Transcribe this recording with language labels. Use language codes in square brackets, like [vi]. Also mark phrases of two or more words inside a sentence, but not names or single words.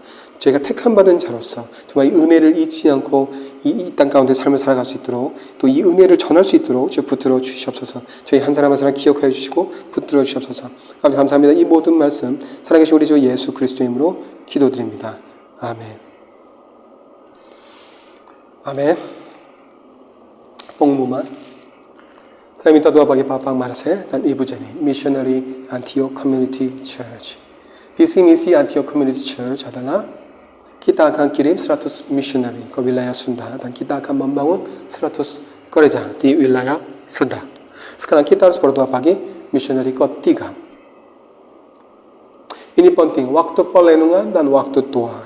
[ko] 저희가 택함받은 자로서 정말 이 은혜를 잊지 않고 이 땅 가운데 삶을 살아갈 수 있도록 또 이 은혜를 전할 수 있도록 주 붙들어 주시옵소서. 저희 한 사람 한 사람 기억하여 주시고 붙들어 주시옵소서. 감사합니다. 이 모든 말씀 살아계신 우리 주 예수 그리스도 이름으로 기도드립니다. 아멘. [id] Amin. Pengumuman. Saya minta doa bagi Bapak Marcel dan Ibu Jenny, Missionary Antioch Community Church. Visi misi Antioch Community Church adalah kita akan kirim 100 missionary ke wilayah Sunda dan kita akan membangun 100 gereja di wilayah Sunda. Sekarang kita harus berdoa bagi missionary ketiga. Ini penting, waktu perlindungan dan waktu doa.